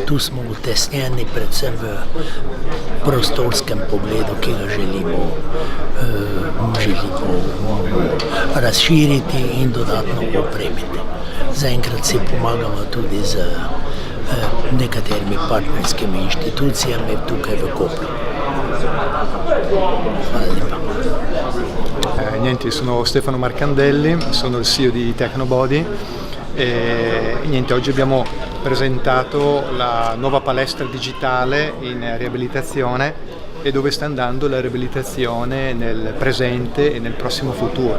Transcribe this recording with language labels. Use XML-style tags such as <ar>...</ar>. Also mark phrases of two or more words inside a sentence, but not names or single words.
<sl>Tu smo utesnjeni predvsem v prostorskem pogledu, ki ga želimo razširiti in dodatno opremiti. Zaenkrat si pomagamo tudi z nekaterimi partnerskimi inštitucijami tukaj v Kopru. Hvala lepa.</sl> <it>Niente, sono Stefano Marcandelli, sono il CEO di Tecnobody e niente, oggi abbiamo presentato la nuova palestra digitale in riabilitazione e dove sta andando la riabilitazione nel presente e nel prossimo futuro.</it>